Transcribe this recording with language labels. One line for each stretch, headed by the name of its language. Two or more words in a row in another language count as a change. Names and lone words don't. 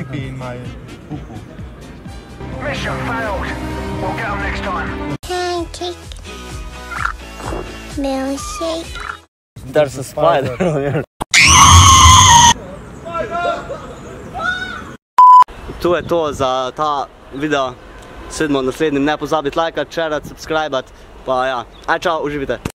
English: pee-pee in my poo-poo. Mission failed. We'll get them next time. Pancake. Milkshake. There's a spider here.
Slovenian: To je to za ta video. Se vidimo v naslednjem. Ne pozabite lajkati, shareati, subscribati. Pa ja, aj čau, uživite.